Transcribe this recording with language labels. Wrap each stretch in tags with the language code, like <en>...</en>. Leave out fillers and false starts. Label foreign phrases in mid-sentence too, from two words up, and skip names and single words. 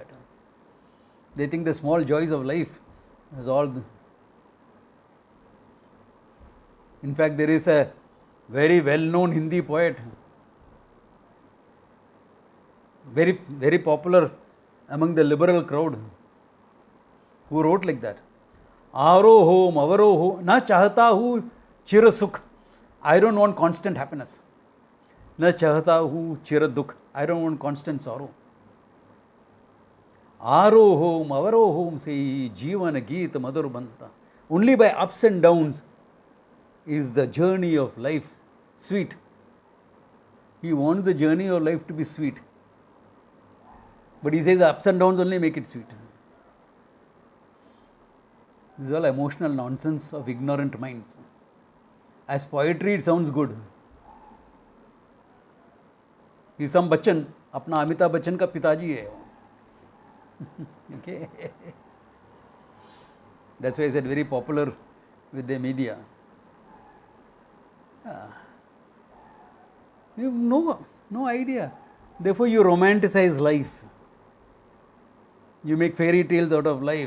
<en>They think the small joys of life is all. In fact, there is a very well-known Hindi poet, very, very popular among the liberal crowd, who wrote like that.</en> <hi>आरो हो, मवारो हो, न चाहता हूँ चिर सुख.</hi> <en>I don't want constant happiness.</en> <hi>न चाहता हूँ चिर दुख.</hi> <en>I don't want constant sorrow.</en> <hi>आरो हो, मवारो हो से जीवन गीत मधुर बनता.</hi> <en>Only by ups and downs is the journey of life sweet. He wants the journey of life to be sweet. But he says the ups and downs only make it sweet. This is all emotional nonsense of ignorant minds. As poetry, it sounds good.</en> <hi>Isam Bachchan, अपना अमिताभ बच्चन का पिताजी है.</hi> <en>Okay. That's why I said very popular with the media. You have no idea. Therefore, you romanticize life. You make fairy tales out of life.</en>